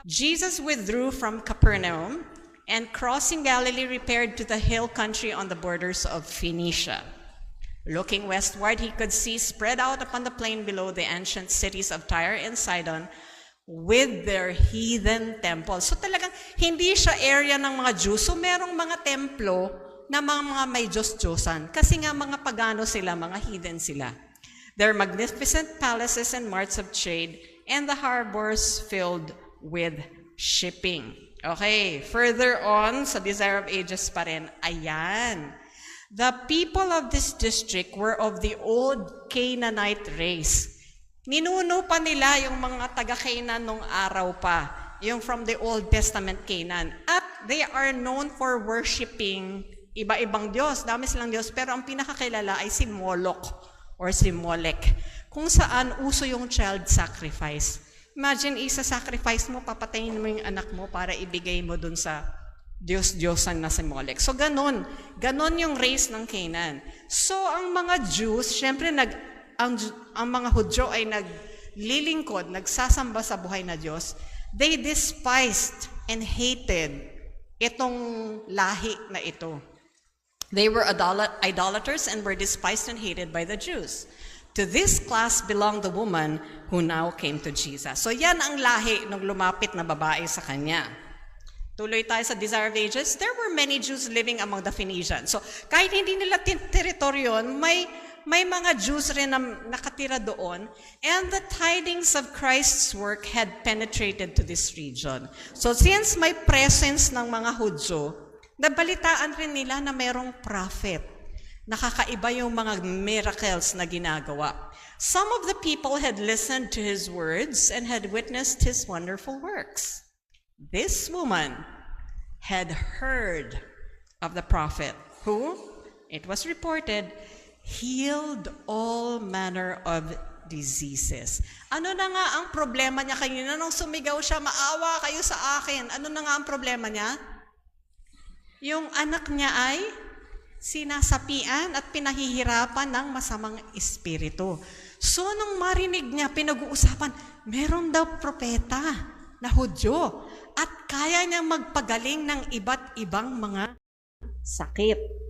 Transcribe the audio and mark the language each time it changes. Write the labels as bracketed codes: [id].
[en] Jesus withdrew from Capernaum and crossing Galilee repaired to the hill country on the borders of Phoenicia. Looking westward, he could see spread out upon the plain below the ancient cities of Tyre and Sidon with their heathen temples. [tl] So talagang hindi siya area ng mga Jews. So merong mga templo na mga may Diyos-Diyosan. Kasi nga mga pagano sila, mga heathen sila. [en] Their magnificent palaces and marts of trade and the harbors filled with shipping. [tl] Okay, [en] further on [tl] sa Desire of Ages pa rin, ayan. [en] The people of this district were of the old Canaanite race. [tl] Ninuno pa nila yung mga taga-Canaan nung araw pa, yung from the Old Testament Canaan. [en] At they are known for worshiping [tl] iba-ibang Diyos. Dami silang Diyos, pero ang pinakakilala ay si Moloch or si Molech, kung saan uso yung child sacrifice. Imagine, isa-sacrifice mo, papatayin mo yung anak mo para ibigay mo dun sa Diyos-Diyosan na si Molech. So, ganon yung race ng Canaan. So, ang mga Jews, syempre, ang mga Hudyo ay naglilingkod, nagsasamba sa buhay na Diyos. [en] They despised and hated [tl] itong lahi na ito. [en] They were idolaters and were despised and hated by the Jews. To this class belonged the woman who now came to Jesus. [tl] So, yan ang lahi ng lumapit na babae sa kanya. Tuloy tayo sa [en] Desire of Ages. There were many Jews living among the Phoenicians. [tl] So, kahit hindi nila teritoryo, may mga Jews rin na nakatira doon. [en] And the tidings of Christ's work had penetrated to this region. [tl] So, since may presence ng mga Hudyo, nabalitaan rin nila na mayroong prophet Nakakaiba yung mga miracles na ginagawa. [en] Some of the people had listened to his words and had witnessed his wonderful works. This woman had heard of the prophet who, it was reported, healed all manner of diseases. [tl] Ano na nga ang problema niya kanina nung sumigaw siya, maawa kayo sa akin? Ano na nga ang problema niya? Yung anak niya ay sinasapian at pinahihirapan ng masamang espiritu. So, nung marinig niya, pinag-uusapan, meron daw propeta na Hudyo at kaya niyang magpagaling ng iba't ibang mga sakit.